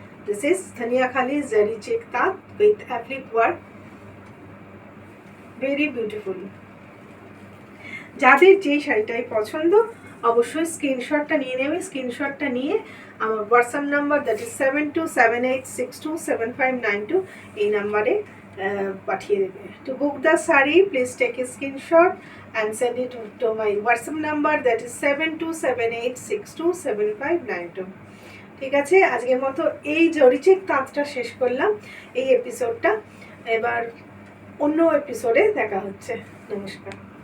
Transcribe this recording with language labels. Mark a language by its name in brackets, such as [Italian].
[English] This is Dhaniyakhali Zari Check Taat with applique work. Very beautiful. [Bangla] যাদের যে শাড়িটাই পছন্দ অবশ্যই স্ক্রিনশটটা নিয়ে নেবে। স্ক্রিনশটটা নিয়ে আমার হোয়াটসঅ্যাপ নাম্বার, [English] that is [Bangla] 7278627592, এই নাম্বারে পাঠিয়ে দেবে। [English] To book the sari please take a screenshot and send it to my WhatsApp number, that is 7278627592. [Bangla] ঠিক আছে, আজকের মতো এই জরি চেক তাঁতটা শেষ করলাম, এই এপিসোডটা। এবার অন্য এপিসোডে দেখা হচ্ছে। নমস্কার।